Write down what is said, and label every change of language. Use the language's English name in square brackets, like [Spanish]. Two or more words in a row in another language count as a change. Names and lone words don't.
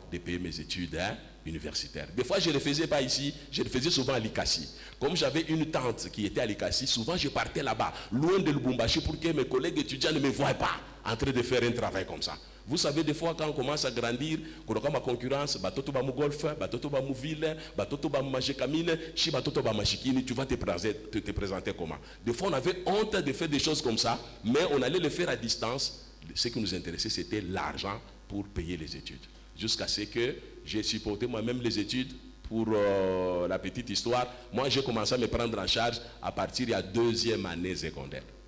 [French] De payer mes études universitaires. Des fois, je ne le faisais pas ici, je le faisais souvent à Likasi. Comme j'avais une tante qui était à Likasi, souvent je partais là-bas, loin de Lubumbashi, pour que mes collègues étudiants ne me voient pas en train de faire un travail comme ça. Vous savez, des fois, quand on commence à grandir, quand on a ma concurrence, [Swahili] batoto ba mu golf, batoto ba mu ville, batoto ba mu majekamine, chi batoto ba machikini, [French] tu vas te présenter comment? Des fois, on avait honte de faire des choses comme ça, mais on allait le faire à distance. Ce qui nous intéressait, c'était l'argent pour payer les études. Jusqu'à ce que j'ai supporté moi-même les études. Pour la petite histoire, moi j'ai commencé à me prendre en charge à partir de la 2e année secondaire.